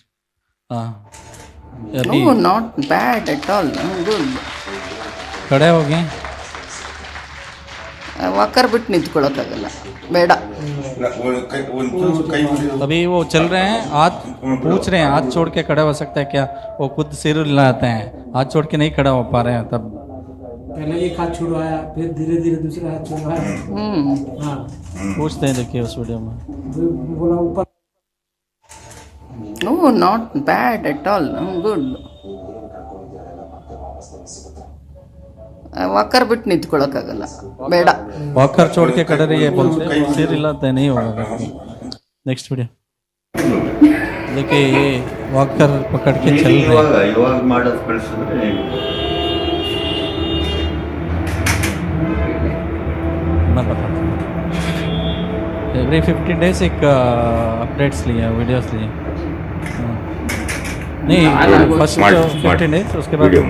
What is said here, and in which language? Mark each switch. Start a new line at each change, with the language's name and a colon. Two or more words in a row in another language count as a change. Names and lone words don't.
Hindi: हाँ अभी
English: No, not bad at all. Good.
Hindi: खड़े हो गए।
Kannada: ವಾಕರ್ ಬಿಟ್ಟು ನಿಂತ್ಕೊಳ್ಳೋಕ್ಕಾಗಲ್ಲ, ಬೇಡ।
Hindi: अभी वो चल रहे हैं, हाथ पूछ रहे हैं, हाथ छोड़ के खड़े हो सकता है क्या? वो खुद सिर हिलाते हैं, हाथ छोड़ के नहीं खड़ा हो पा रहे हैं। तब पहले एक हाथ छुड़वाया, फिर धीरे धीरे दूसरा हाथ छुड़वाया। हाँ, पूछते हैं, देखिए उस वीडियो में। बोला ऊपर।
English: No, not bad at all. Good.
Kannada: ವಾಕರ್ ಬಿಟ್ಟು ನಿಂತ್ಕೊಳ್ಳೋಕ್ಕಾಗಲ್ಲ, ಬೇಡ।
Hindi: वॉकर छोड़ के खड़े रहिए बोलते हैं, सिर हिलाते नहीं होगा।
English: next video
Hindi: देखिए, ये वॉकर पकड़ के चल रहे हैं।
Kannada: ಇವಾಗ ಮಾಡೋದು ಕಳಿಸಿದ್ರೆ
Hindi: मैं बताता हूँ।
English: every 15 days
Hindi: एक अपडेट्स लिए, वीडियोस लिए। नहीं,
English: first 15 days,
Hindi: उसके बाद वीडियो